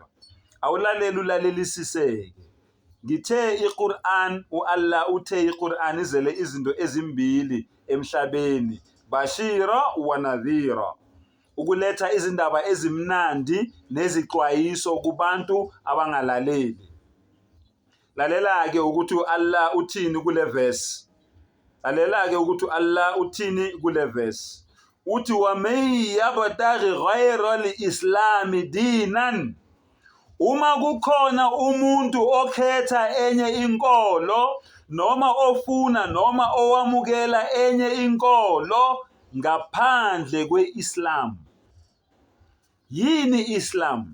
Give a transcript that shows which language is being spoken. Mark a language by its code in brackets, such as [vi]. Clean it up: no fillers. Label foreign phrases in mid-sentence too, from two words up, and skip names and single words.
[zu] Awulalela ulalelisiseke. Ngithe iQur'an, uAllah uthe iQur'an izele izinto ezimbili emhlabeni, [ar] بشيرا ونذيرا, [zu] ukuletha izindaba ezimnandi nezixwayiso kubantu abangalaleli. Lalela ke ukuthi uAllah uthini kule verse. Lalela ke ukuthi uAllah uthini kule verse. [ar] Uthi ومن يبتغ غير الإسلام دينا. [zu] Uma kukhona umuntu okhetha enye inkolo noma ofuna noma owamukela enye inkolo ngaphandle kweIslam. Yini Islam?